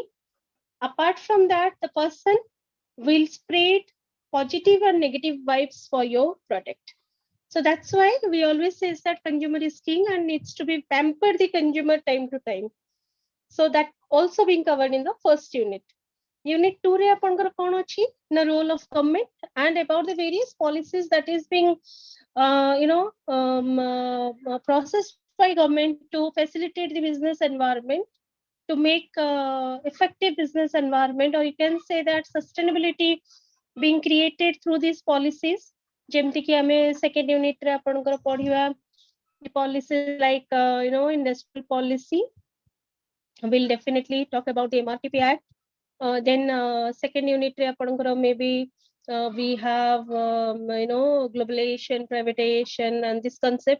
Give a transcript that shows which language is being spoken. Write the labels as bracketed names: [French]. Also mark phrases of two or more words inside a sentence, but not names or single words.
[English] Apart from that, the person will spread positive and negative vibes for your product. So that's why we always say that consumer is king and needs to be pampered the consumer time to time. So that also being covered in the first unit. Unit 2 [Odia] ରେ ଆପଣଙ୍କର କ'ଣ ଅଛି ନା [English] role of government and about the various policies that is being processed by government to facilitate the business environment, to make effective business environment, or you can say that sustainability being created through these policies. [Odia] ଯେମିତି କି ଆମେ [English] second unit [Odia] ରେ ଆପଣଙ୍କର ପଢିବା [English] policies like industrial policy. We'll definitely talk about the MRTP Act. Then second unit [Odia] ରେ ଆପଣଙ୍କର [English] maybe we have globalization, privatization, and this concept.